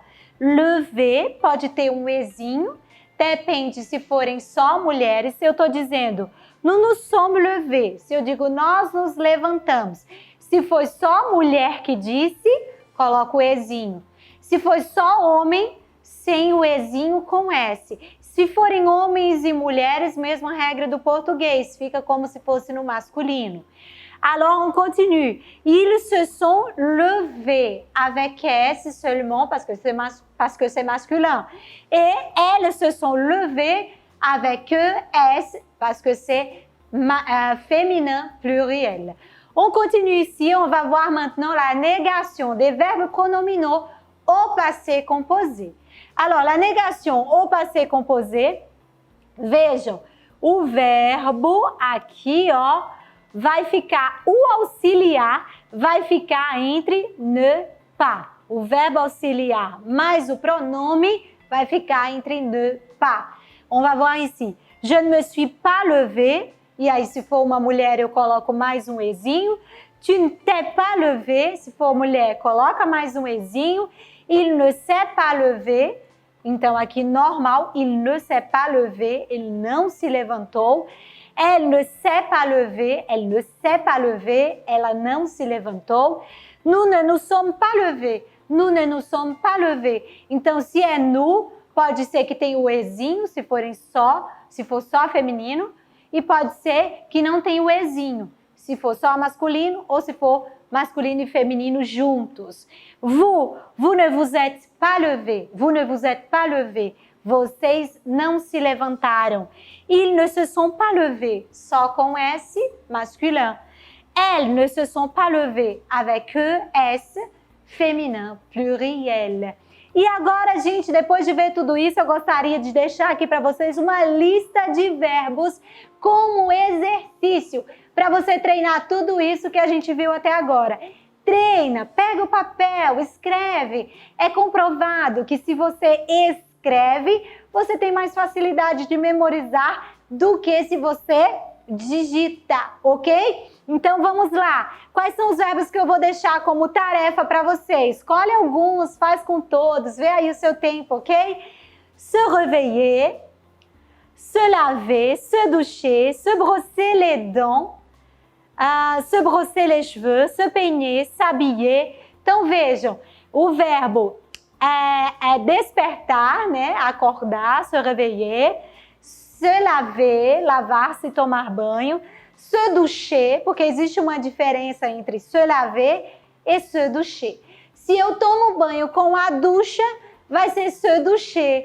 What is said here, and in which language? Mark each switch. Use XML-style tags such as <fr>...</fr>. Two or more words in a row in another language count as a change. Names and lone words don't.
<pt>Lever pode ter um ezinho, depende se forem só mulheres, se eu estou dizendo</pt> <fr>nous nous sommes levés,</fr> <pt>se eu digo nós nos levantamos. Se foi só mulher que disse, coloco o ezinho. Se foi só homem, sem o ezinho com S. Se forem homens e mulheres, mesma regra do português, fica como se fosse no masculino.</pt> <fr>Alors, on continue. Ils se sont levés avec S seulement parce que c'est masculin. Et elles se sont levées avec S parce que c'est féminin pluriel. On continue ici. On va voir maintenant la négation des verbes pronominaux au passé composé. Alors, la négation au passé composé,</fr> <pt>vejam, o verbo aqui, ó, vai ficar, o auxiliar vai ficar entre</pt> <fr>ne pas.</fr> <pt>O verbo auxiliar mais o pronome vai ficar entre</pt> <fr>ne pas. On va voir ici. Je ne me suis pas levée.</fr> <pt>E aí, se for uma mulher, eu coloco mais um ezinho.</pt> <fr>Tu ne t'es pas levée.</fr> <pt>Se for mulher, coloca mais um ezinho.</pt> <fr>Il ne s'est pas levé.</fr> <pt>Então, aqui, normal.</pt> <fr>Il ne s'est pas levé.</fr> <pt>Ele não se levantou.</pt> <fr>Elle ne s'est pas levée. Elle ne s'est pas levée.</fr> <pt>Ela não se levantou.</pt> <fr>Nous ne nous sommes pas levés. Nous ne nous sommes pas levés.</fr> <pt>Então, se é nous, pode ser que tenha o ezinho, se for só feminino. E pode ser que não tenha o ezinho, se for só masculino ou se for masculino e feminino juntos.</pt> <fr>Vous ne vous êtes pas levé. Vous ne vous êtes pas levé.</fr> <pt>Vocês não se levantaram.</pt> <fr>Ils ne se sont pas levés.</fr> <pt>Só com S, masculin.</pt> <fr>Elles ne se sont pas levées. Avec S, féminin, pluriel.</fr> <pt>E agora, gente, depois de ver tudo isso, eu gostaria de deixar aqui para vocês uma lista de verbos como exercício para você treinar tudo isso que a gente viu até agora. Treina, pega o papel, escreve. É comprovado que se você escreve, você tem mais facilidade de memorizar do que se você digita, ok? Então vamos lá. Quais são os verbos que eu vou deixar como tarefa para você? Escolhe alguns, faz com todos, vê aí o seu tempo, ok?</pt> <fr>Se réveiller, se laver, se doucher, se brosser les dents, se brosser les cheveux, se peigner, s'habiller.</fr> <pt>Então vejam, o verbo é despertar, né? Acordar,</pt> <fr>se réveiller. Se laver,</fr> <pt>lavar-se, tomar banho.</pt> <fr>Se doucher,</fr> <pt>porque existe uma diferença entre</pt> <fr>se laver</fr> <pt>e</pt> <fr>se doucher.</fr> <pt>Se eu tomo banho com a ducha, vai ser</pt> <fr>se doucher.</fr>